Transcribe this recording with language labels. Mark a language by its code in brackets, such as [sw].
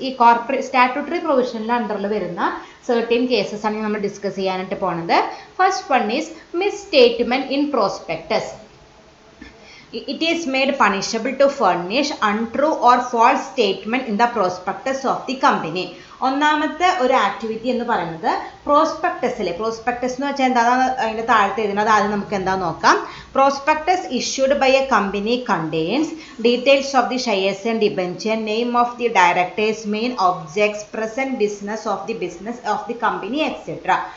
[ml] ഈ corporate statutory പ്രൊവിഷനിൽ അണ്ടറിൽ വരുന്ന certain കേസസ് ആണ് നമ്മൾ ഡിസ്കസ് ചെയ്യാനായിട്ട് പോണത്. [en] First one is misstatement in prospectus. It is made punishable to furnish untrue or false statement in the prospectus of the company. [ml] ഒന്നാമത്തെ ഒരു ആക്ടിവിറ്റി എന്ന് പറയുന്നത് പ്രോസ്പെക്ടസിൽ, പ്രോസ്പെക്ടസ് എന്ന് വെച്ചാൽ എന്താണ് അതിൻ്റെ താഴത്ത് എഴുതുന്നത്, ആദ്യം നമുക്ക് എന്താ നോക്കാം. [en] Prospectus issued by a company contains details of the shares and debenture, name of the directors, main objects, present business of the company etcetera.